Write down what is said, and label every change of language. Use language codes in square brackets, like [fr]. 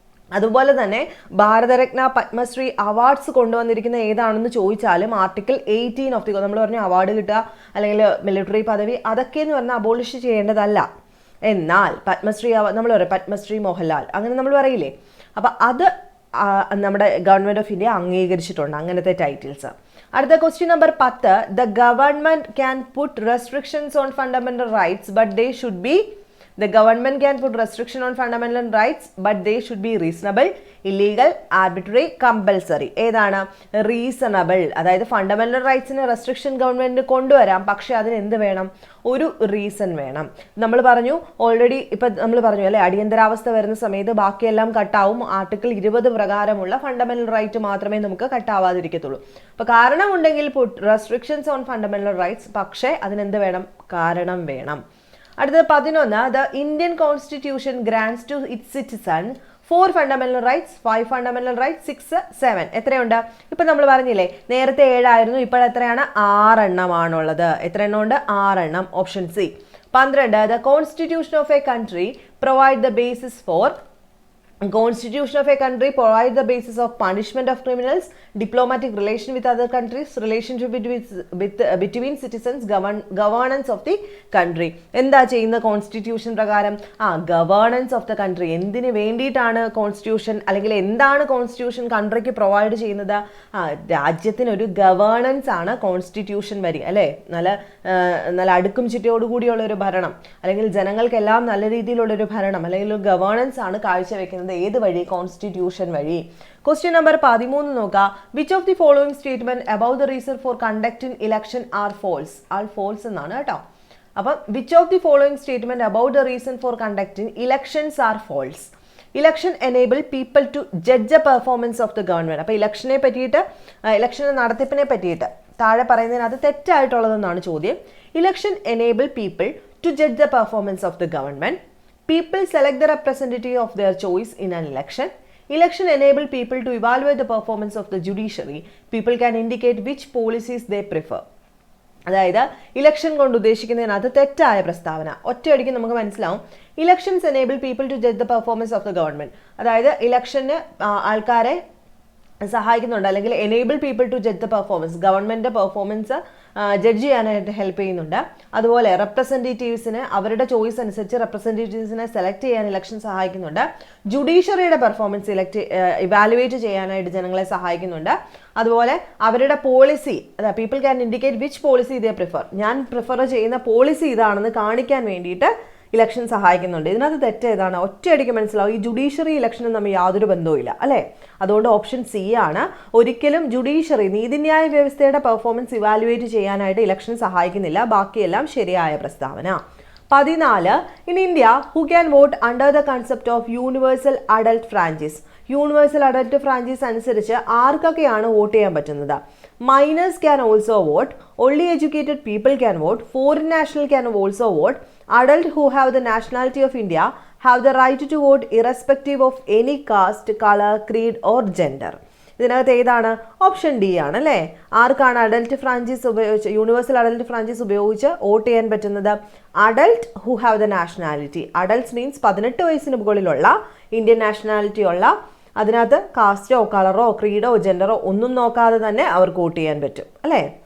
[ml] അതുപോലെ തന്നെ ഭാരതരത്ന പത്മശ്രീ അവാർഡ്സ് കൊണ്ടുവന്നിരിക്കുന്ന ഏതാണെന്ന് ചോദിച്ചാലും ആർട്ടിക്കിൾ 18 ഓഫ് ദി, നമ്മൾ പറഞ്ഞു അവാർഡ് കിട്ടുക അല്ലെങ്കിൽ മിലിറ്ററി പദവി അതൊക്കെ എന്ന് പറഞ്ഞാൽ അബോളിഷ് ചെയ്യേണ്ടതല്ല. എന്നാൽ പത്മശ്രീ നമ്മൾ പറയും പത്മശ്രീ മോഹൻലാൽ അങ്ങനെ നമ്മൾ പറയില്ലേ, അപ്പം അത് നമ്മുടെ ഗവൺമെന്റ് ഓഫ് ഇന്ത്യ അംഗീകരിച്ചിട്ടുണ്ട് അങ്ങനത്തെ ടൈറ്റിൽസ്. അടുത്ത question number 10. [en] The government can put restrictions on fundamental rights but they should be The government can put restriction on fundamental rights, but they should be reasonable, illegal, arbitrary, compulsory. [ml] ഏതാണ്? Reasonable. അതായത് fundamental റൈറ്റ്സിന് restriction government കൊണ്ടുവരാം, പക്ഷെ അതിന് എന്ത് വേണം? ഒരു reason വേണം. നമ്മൾ പറഞ്ഞു ഓൾറെഡി, ഇപ്പം നമ്മൾ പറഞ്ഞു അല്ലെ, അടിയന്തരാവസ്ഥ വരുന്ന സമയത്ത് ബാക്കിയെല്ലാം കട്ടാവും. ആർട്ടിക്കിൾ 20 പ്രകാരമുള്ള ഫണ്ടമെന്റൽ റൈറ്റ് മാത്രമേ നമുക്ക് കട്ടാവാതിരിക്കത്തുള്ളൂ. അപ്പൊ കാരണമുണ്ടെങ്കിൽ [en] restrictions on fundamental rights, [ml] പക്ഷേ അതിനെന്ത് വേണം? കാരണം വേണം. അടുത്തത് 11. [en] The Indian constitution grants to its citizen 4 fundamental rights, 5 fundamental rights, 6, 7. [ml] എത്രയുണ്ട്? ഇപ്പം നമ്മൾ പറഞ്ഞില്ലേ നേരത്തെ 7 ആയിരുന്നു, ഇപ്പോൾ എത്രയാണ്? 6 എണ്ണമാണുള്ളത്. എത്ര എണ്ണം ഉണ്ട്? 6 എണ്ണം. Option C. 12. [en] The constitution of a country provide the basis for Constitution of a country provides the basis of punishment of criminals, diplomatic relation with other countries, relationship between citizens, governance of the country. [ml] എന്താ ചെയ്യുന്ന constitution പ്രകാരം? [en] Governance of the country. [ml] എന്തിനു വേണ്ടിയിട്ടാണ് constitution, അല്ലെങ്കിൽ എന്താണ് constitution കൺട്രിക്ക് provide ചെയ്യുന്നത്? രാജ്യത്തിനൊരു governance ആണ് constitution വഴി അല്ലേ, നല്ല അടുക്കും ചിട്ടയോടുകൂടിയുള്ള ഒരു ഭരണം, അല്ലെങ്കിൽ ജനങ്ങൾക്കെല്ലാം നല്ല രീതിയിലുള്ളൊരു ഭരണം, അല്ലെങ്കിൽ ഒരു ഗവേണൻസ് ആണ് കാഴ്ചവെക്കുന്നത്. ഏത് വഴി? കോൺസ്റ്റിറ്റ്യൂഷൻ വഴി. ക്വസ്റ്റ്യൻ നമ്പർ 13 നോക്കുക. [en] Which of the following statement about the reason for conducting election are false? All false [ml] എന്നാണ് കേട്ടോ. അപ്പം [en] Which of the following statement about the reason for conducting elections are false? Election enable people to judge a performance of the government. [ml] അപ്പോൾ ഇലക്ഷനെ പറ്റിയിട്ട്, ഇലക്ഷന്റെ നടത്തിപ്പിനെ പറ്റിയിട്ട് താഴെ പറയുന്നതിനകത്ത് തെറ്റായിട്ടുള്ളതെന്നാണ് ചോദ്യം. [en] Election enable people to judge the performance of the government. People select the representative of their choice in an election. Election enable people to evaluate the performance of the judiciary. People can indicate which policies they prefer. [ml] അതായത് election കൊണ്ട് ഉദ്ദേശിക്കുന്നതിനകത്ത് തെറ്റായ പ്രസ്താവന. ഒറ്റയടിക്ക് നമുക്ക് മനസ്സിലാവും. [en] Elections enable people to judge the performance of the government. [ml] അതായത് ഇലക്ഷന് ആൾക്കാരെ സഹായിക്കുന്നുണ്ട്, അല്ലെങ്കിൽ [en] enable people to judge the performance, [ml] ഗവൺമെന്റിന്റെ പെർഫോമൻസ് ജഡ്ജ് ചെയ്യാനായിട്ട് ഹെൽപ്പ് ചെയ്യുന്നുണ്ട്. അതുപോലെ റെപ്രസെൻറ്റേറ്റീവ്സിന് അവരുടെ ചോയ്സ് അനുസരിച്ച് റെപ്രസെൻറ്റേറ്റീവ്സിനെ സെലക്ട് ചെയ്യാൻ ഇലക്ഷൻ സഹായിക്കുന്നുണ്ട്. ജുഡീഷ്യറിയുടെ പെർഫോമൻസ് ഇവാലുവേറ്റ് ചെയ്യാനായിട്ട് ജനങ്ങളെ സഹായിക്കുന്നുണ്ട്. അതുപോലെ അവരുടെ policy, [en] people can indicate which policy they prefer, [ml] ഞാൻ പ്രിഫർ ചെയ്യുന്ന പോളിസി ഇതാണെന്ന് കാണിക്കാൻ വേണ്ടിയിട്ട് ഇലക്ഷൻ സഹായിക്കുന്നുണ്ട്. ഇതിനകത്ത് തെറ്റ് ഏതാണ്? ഒറ്റയടിക്ക് മനസ്സിലാവും. ഈ ജുഡീഷ്യറി ഇലക്ഷനും തമ്മിൽ യാതൊരു ബന്ധവുമില്ല അല്ലേ. അതുകൊണ്ട് ഓപ്ഷൻ സി ആണ്. ഒരിക്കലും ജുഡീഷ്യറി, നീതിന്യായ വ്യവസ്ഥയുടെ പെർഫോമൻസ് ഇവാലുവേറ്റ് ചെയ്യാനായിട്ട് ഇലക്ഷൻ സഹായിക്കുന്നില്ല. ബാക്കിയെല്ലാം ശരിയായ പ്രസ്താവന. [en] 14. In India who can vote under the concept of universal adult franchise? [ml] Universal adult franchise അനുസരിച്ച് ആർക്കൊക്കെയാണ് വോട്ട് ചെയ്യാൻ പറ്റുന്നത്? [en] Minors can also vote, only educated people can vote, foreign national can also vote, adult who have the nationality of India have the right to vote irrespective of any caste, color, creed or gender. [ml] ഇതിനകത്ത് ഏതാണ്? Option D ആണ് അല്ലേ. ആർക്കാണ് adult franchise ഉപയോഗിച്ച്, universal adult franchise ഉപയോഗിച്ച് vote ചെയ്യാൻ പറ്റുന്നത്? [en] Adult who have the nationality. [ml] Adults means 18 വയസ്സിന് മുകളിലുള്ള, ഇന്ത്യൻ നാഷണാലിറ്റി ഉള്ള, അതിനകത്ത് കാസ്റ്റോ കളറോ ക്രീഡോ ജെൻഡറോ ഒന്നും നോക്കാതെ തന്നെ അവർക്ക് വോട്ട് ചെയ്യാൻ പറ്റും അല്ലേ.